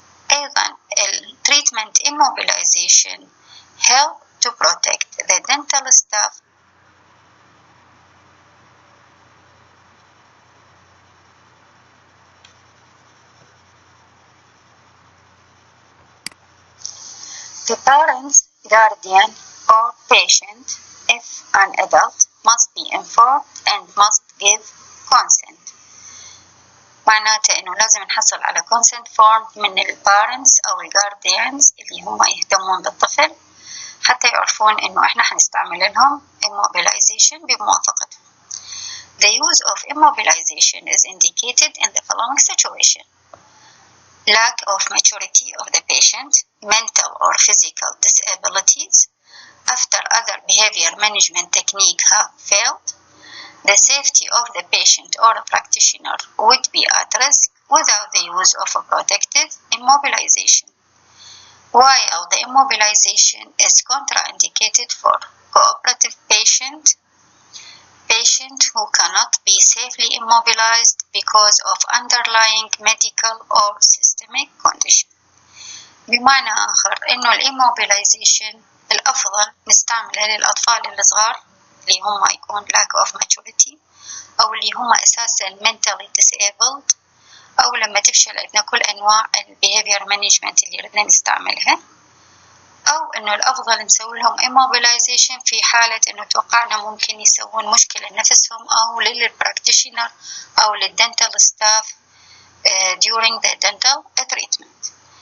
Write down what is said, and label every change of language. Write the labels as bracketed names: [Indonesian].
[Arabic] أيضا [English] treatment immobilization help to protect the dental staff the parents, guardian or patient, if an adult, must be informed and must give consent. [Arabic] معناته إنه لازم نحصل على consent form من البارنتس أو الجارديانز اللي هم يهتمون بالطفل حتى يعرفون إنه إحنا حنستعمل لهم immobilization بموافقتهم. [English] The use of immobilization is indicated in the following situation: lack of maturity of the patient, mental or physical disabilities, after other behavior management techniques have failed, the safety of the patient or a practitioner would be at risk without the use of a protective immobilization. While the immobilization is contraindicated for cooperative patient who cannot be safely immobilized because of underlying medical or systemic condition. [Arabic] بمعنى آخر إنه الimmobilization الأفضل نستعمله للأطفال الصغار اللي هم يكون [English] lack of maturity [Arabic] أو اللي هم أساسا [English] mentally disabled [Arabic] أو لما تفشل عندنا كل أنواع behavior management اللي ردنا نستعملها، أو إنه الأفضل نسوي لهم immobilization في حالة إنه توقعنا ممكن يسوون مشكلة لنفسهم أو للpractitioner أو للdental staff [English] during the dental treatment.